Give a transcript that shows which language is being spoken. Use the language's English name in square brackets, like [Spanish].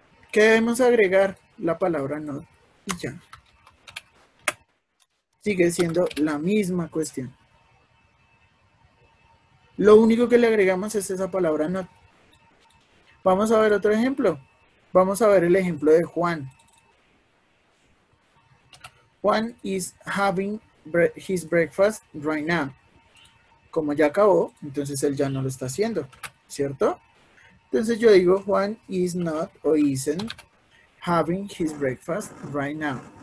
[Spanish] ¿Qué debemos agregar? La palabra not y ya. Sigue siendo la misma cuestión. Lo único que le agregamos es esa palabra not. Vamos a ver otro ejemplo. Vamos a ver el ejemplo de Juan. [English] Juan is having his breakfast right now. [Spanish] Como ya acabó, entonces él ya no lo está haciendo, ¿cierto? Entonces yo digo [English] Juan is not [Spanish] o [English] isn't having his breakfast right now.